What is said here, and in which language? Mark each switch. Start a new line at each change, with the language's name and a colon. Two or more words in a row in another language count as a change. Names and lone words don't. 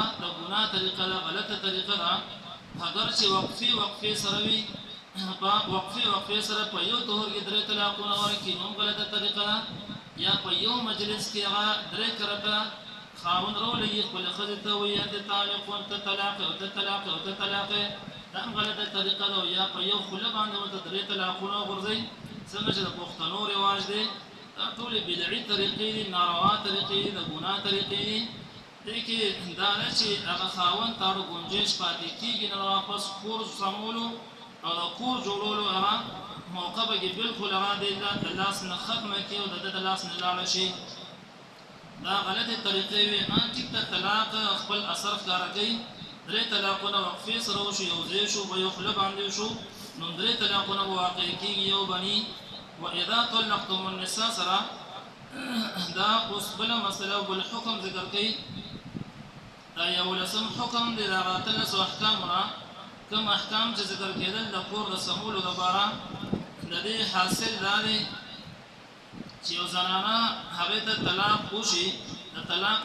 Pashto: د ګناه طریقه ده غلطه طریقه ده اگر چې وقفې سره وي په وقفې سره په یو طهر کې درې طلاقونه ورکړي نو هم غلطه طریقه ده یا په یو مجلس کې هغه درې کرته خاوند راولګي خپلې ښځې ته وایي
Arabic: انت طالق وانت طلاق
Pashto: او ته طلاق او ته طلاق دا هم غلطه طریقه ده یا په یو خوله باندې ورته درې طلاقونه وغورځوي څنګه چې د پښتنو رواج دی دا ټولې بدعي طریقې دي ناروا طریقې دي د ګناه طریقې دي دې کې دا نه چې هغه خاوند ته هغه ګنجایش پاتې کېږي نه واپس کور سمولو او د کور جوړولو هغه موقع به کې بلکل هغه د لاس نه ختمه کړي او د ده د لاس نه لاړه شي دا غلطې طریقې وي ټیک ته طلاق خپل اثر ښکاره کوي درې طلاقونه وقفې سره وشو یو ځای شو په یو خوله باندې شو نو درې طلاقونه به واقع کېږي یو بني
Arabic: واذا طلقتم النساء
Pashto: سره دا اوس بله مسله او بل حکم ذکر کوي دا یولسم حکم دی د هغه اتلسو احکامو نه کوم احکام چې ذکر کېدل د کور د سمولو دپاره د دې حاصل دا دی چې یو زنانه هغې ته طلاق وشي د طلاق